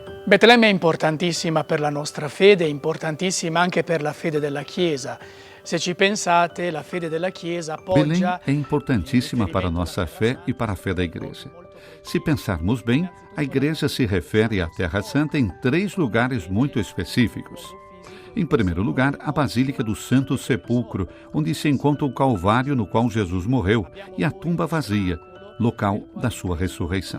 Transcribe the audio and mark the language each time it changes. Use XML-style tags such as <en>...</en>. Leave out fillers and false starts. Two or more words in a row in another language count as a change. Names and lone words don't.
<it>Betlemme è importantissima per la nostra fede, è importantissima anche per la fede della Chiesa. Se ci pensate, la fede della Chiesa</it> <pt>Belém</pt> <it>appoggia...</it> <pt>é importantíssima para a nossa fé e para a fé da Igreja. Se pensarmos bem, a Igreja se refere à Terra Santa em 3 lugares muito específicos. Em primeiro lugar, a Basílica do Santo Sepulcro, onde se encontra o Calvário no qual Jesus morreu, e a tumba vazia, local da sua ressurreição.</pt>